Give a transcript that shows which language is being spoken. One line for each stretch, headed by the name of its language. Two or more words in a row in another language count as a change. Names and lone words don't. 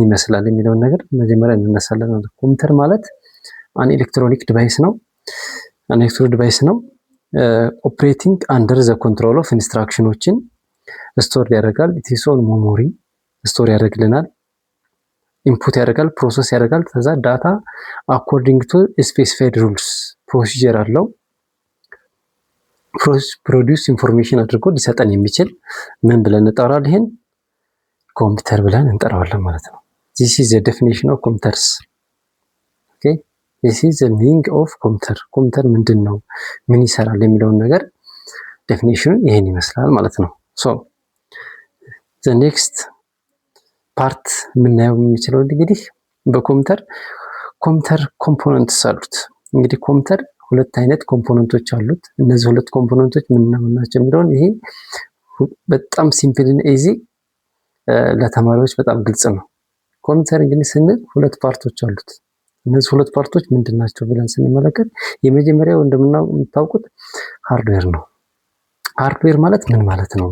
Amharic: ይመስላል የሚለውን ነገር መጀመሪያ እንነሳለን። ኮምፒውተር ማለት
English: an electronic device
Amharic: ነው።
English: operating under the control of instructions
Amharic: ስቶር ያደርጋል።
English: its own memory
Amharic: ስቶር ያደርግልናል፣ ኢንፑት ያደርጋል፣ ፕሮሰስ ያደርጋል። ከዛ
English: data according to specified rules
Amharic: ፕሮሲጀር አለው።
English: produce information
Amharic: አድርጎ ሊሰጠን የሚችል ምን ብለን እንጠራዋለን? ይሄን ኮምፒውተር ብለን እንጠራዋለን ማለት ነው።
English: this is the definition of computers. okay this is the meaning of
Amharic: ኮምፒውተር ምንድን ነው፣ ምን ይሰራል የሚለውን ነገር ዴፊኒሽኑ ይሄን ይመስላል ማለት ነው።
English: the next
Amharic: ፓርት የምናየው የሚችለው እንግዲህ በኮምፒውተር ኮምፖነንትስ አሉት። እንግዲህ ኮምፒውተር ሁለት አይነት ኮምፖነንቶች አሉት። እነዚህ ሁለት ኮምፖነንቶች ምን ናቸው የሚለውን ይሄ በጣም ሲምፕል እና ኢዚ ለተማሪዎች በጣም ግልጽ ነው። ኮምፒውተር እንግዲህ ስንል ሁለት ፓርቶች አሉት። እነዚህ ሁለት ፓርቶች ምንድን ናቸው ብለን ስንመለከት የመጀመሪያው እንደምታውቁት ሃርድዌር ነው። ሃርድዌር ማለት ምን ማለት ነው?